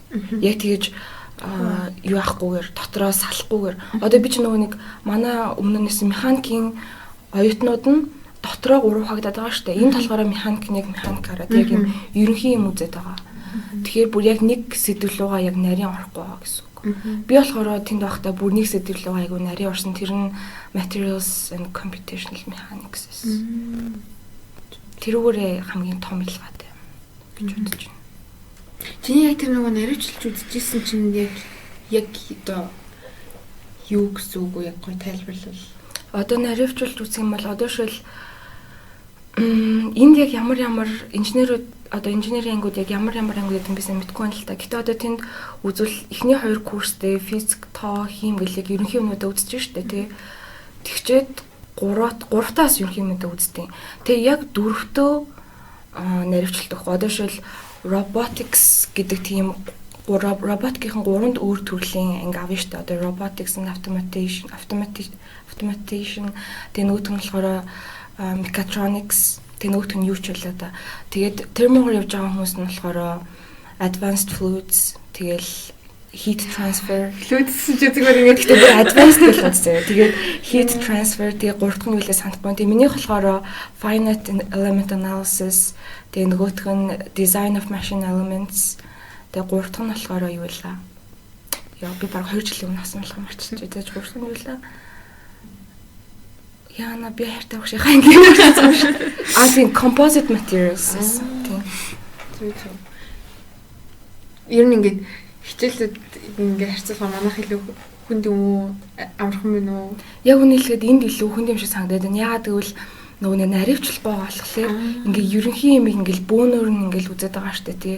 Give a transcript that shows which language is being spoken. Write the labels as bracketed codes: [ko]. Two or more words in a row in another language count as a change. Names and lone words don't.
[mn] Яг тэгэж юу ахгүйгээр дотроо салахгүйгээр одоо би ч нөгөө нэг манай өмнөөс механикийн оюутнууд нь дотроо 3 хуваагдаад байгаа шүү дээ. Энд болохоор механикаараа яг юм ерөнхий юм үзээд байгаа. Тэгэхээр бүр яг нэг сэдв рүүгээ яг нарийн орохгүй байгаа гэсэн үг. Би болохоор тэнд байхдаа бүр нэг сэдв рүүгээ айгу нарийн орсон. Тэр нь [en] materials and computational mechanics [mn] гэсэн. Тэрүүгээрээ хамгийн том ялгаатай гэж бодож байна. Чиний яг тэр нөгөө наривчлж үзчихсэн чинь яг одоо юу гэсэн үг яг гой тайлбарлал. Одоо наривчлж үзэх юм бол одоо шил энд яг ямар инженерүүд одоо инженерийн ангууд яг ямар ангууд юм бисаа мэдгүй байна л та. Гэтэ одоо тэнд үзвэл эхний 2 курстэй физик, тоо, хим гэл яг ерөнхий юмудаа үзэж штэ тий. Тэгчээд 3-аас ерөнхий юмудаа үздэг. Тэгээ яг 4-төө наривчлалт өгөх. Одоо шил robotics гэдэг тийм роботикийн 3 өөр төрлийн анги авна штэ. [en] Одоо robotics and automation, [mn] тэгээ нөгөөх нь болохоор mechatronics, тэгээ нөгөөх нь юу ч байлаа да. Тэгээд термогоор явж байгаа хүмүүс нь болохоор [en] advanced fluids, [mn] тэгэл [en] heat transfer. [mn] Fluids ч зүгээр ингээд тэгээд advanced гэж бодсон. Тэгээд [en] heat transfer [mn] тэгээ 3 дахь нь үлээ санахгүй. Тэгээ минийх болохоор [en] finite element analysis, [mn] тэгээ нөгөөх нь [en] design of machine elements, [mn] тэгээ 3 дахь нь болохоор юу байлаа? Яа би баг 2 жилийн өмнө асан болох марччих. Тэгээд 3 дахь нь юу байлаа? Яна би хайртай багш яхаа ингэ ярьсан шүү. Тийм [en] composite materials [mn] тийм. Ер нь ингээд хичээлүүд ингээд харьцуулахаар манайх илүү хүнд юм уу амархан байна уу? Яг үнэлэхэд энд илүү хүнд юм шиг санагдаад байна. Яагаад гэвэл нөгөө наривчлахгүй болохоор ингээд ерөнхий юм ингээд бөөнөр нь ингээд үзээд байгаа штэ тий.